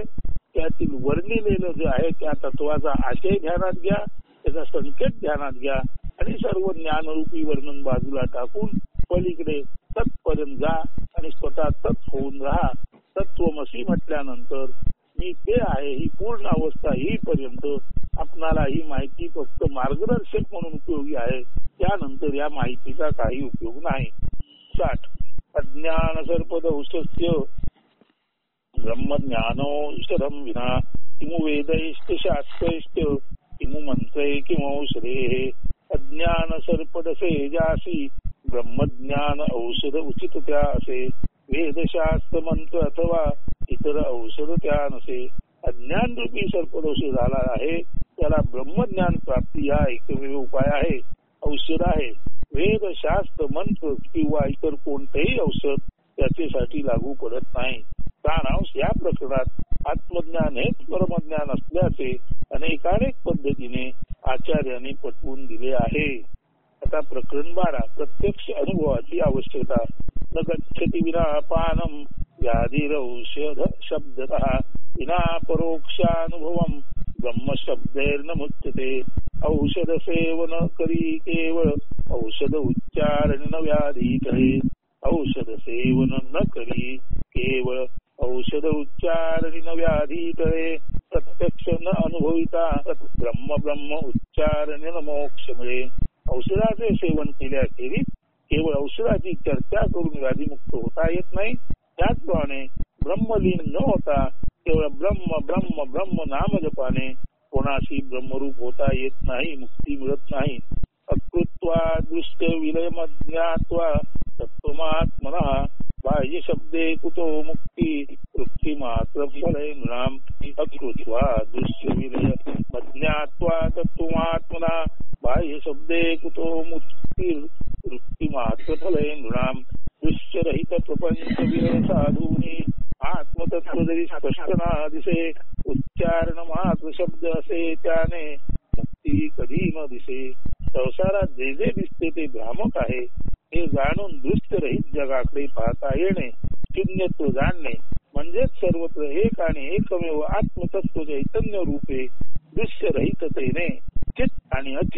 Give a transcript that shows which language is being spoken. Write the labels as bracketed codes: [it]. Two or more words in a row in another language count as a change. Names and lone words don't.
[mr] त्यातील वर्णिलेलं जे आहे त्या तत्वाचा आशय ध्यानात घ्या, त्याचा संकेत ध्यानात घ्या आणि सर्व ज्ञानरूपी वर्णन बाजूला टाकून पलीकडे तत्पर्यंत जा आणि स्वतः तत् होऊन राहा. तत्वमसी म्हटल्यानंतर मी ते आहे ही पूर्ण अवस्था येईपर्यंत आपणाला ही माहिती फक्त मार्गदर्शक म्हणून उपयोगी आहे. त्यानंतर या माहितीचा काही उपयोग नाही. 60 [sa] अज्ञान सर्पदंशस्य ब्रह्मज्ञानौषधं विना किमु वेदैश्च शास्त्रैश्च किमु मंत्रै किमौषधे [mr] अज्ञान सर्पदसे जासी ब्रह्मज्ञान औषध उचित त्या असे वेदशास्त्र मंत्र अथवा इतर औषध त्या नसे. अज्ञान रूपी सर्पदोष झाला आहे त्याला ब्रह्मज्ञान प्राप्ती हा एकमेव उपाय आहे, औषध आहे. वेदशास्त्र मंत्र किंवा इतर कोणतेही औषध त्याच्यासाठी लागू पडत नाही. सारांश या प्रकरणात आत्मज्ञान हेच परमज्ञान असल्याचे अनेकानेक पद्धतीने आचार्यांनी पटवून दिले आहे. आता प्रकरण 12 प्रत्यक्ष अनुभवाची आवश्यकता. [sa] न गच्छति विना पानम व्याधिरौषध शब्दतः विना परोक्षानुभवम ब्रह्म शब्दैर्न मुच्यते. [mr] औषध सेवन करी केवळ औषध उच्चारण न व्याधी टळे. औषध सेवन न करी केवळ औषध उच्चारण न व्याधी टळे. प्रत्यक्ष न अनुभविता ब्रह्म ब्रह्म उच्चारण न मोक्ष मिळे. औषधाचे सेवन केल्याखेरीज केवळ औषधाची चर्चा करून व्याधीमुक्त होता येत नाही. त्याचप्रमाणे ब्रह्मलीन न होता केवळ ब्रह्म ब्रह्म ब्रह्म नाम जपाने कोणाशी ब्रह्मरूप होता येत नाही, मुक्ती मिळत नाही. [sa] अकृत्वा दृष्ट विलयमज्ञात्वा तत्त्वमात्मनः बाह्य शब्दे कुतो मुक्ती वृत्ती मात्र फले नृणाम. अकृत्वा दृश्य विलयमज्ञात्वा तत्त्वमात्मनः बाह्य शब्दे कुतो मुक्ती वृत्ती मात्र फले नृणाम. [mr] दृश्यरहित प्रपंच विलय साधूनी आत्मतत्व जरी स्पष्ट ना दिसे उच्चारण मात्र शब्द असे त्याने मुक्ती कधी न दिसे. संसारात जे जे दिसते ते भ्रामक आहे हे जाणून दृश्यरहित जगाकडे पाहता येणे शून्यत्व जाणणे म्हणजेच सर्वत्र एक आणि एकमेव आत्मतत्व चैतन्य रूपे दृश्यरहिततेने चित आणि अचित.